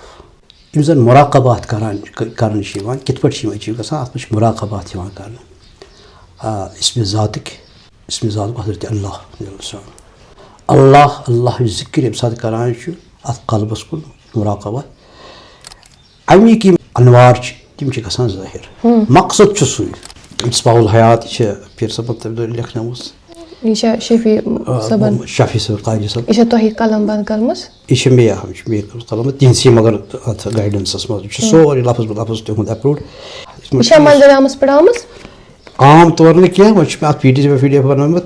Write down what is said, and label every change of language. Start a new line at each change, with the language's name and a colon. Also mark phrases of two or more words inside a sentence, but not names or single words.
Kashmiri: یِم زن مراقبات کرنہٕ چھِ یِوان, کِتھ پٲٹھۍ چھِ یِم أچیٖو گژھان, اتھ منٛز چھِ مراقبات یِوان کرنہٕ. اسمِ ذاتٕکۍ, اسمِ ذات گوٚو حضرت اللہ اللہ ذِکر ییٚمہِ ساتہٕ کران چھُ اتھ قلبس کُن مراقبت, امیِکۍ یِم انوار چھِ تِم چھِ گژھان ظٲہِر. مقصد چھُ سُے. مصباح الحیات یہِ چھِ پیٖر صٲبن تمہِ دۄہ لیکھنٲومٕژ. یہِ چھا شفیع صٲبن, شفیع صٲب قاری صٲب, یہِ چھا تۄہہِ قلم بنٛد کٔرمٕژ؟ یہِ چھِ مےٚ کٔرمٕژ قلم تِہنٛدسٕے مگر اتھ گایڈنسس منٛز. یہِ چھُ سورُے لفظ بہ لفظ تِہُنٛد اپروڈ. یہِ چھا منظرعامس پٮ۪ٹھ آمٕژ؟ عام طور نہٕ کینٛہہ, وۄنۍ چھُ مےٚ اتھ پی ڈی ایف بنومُت.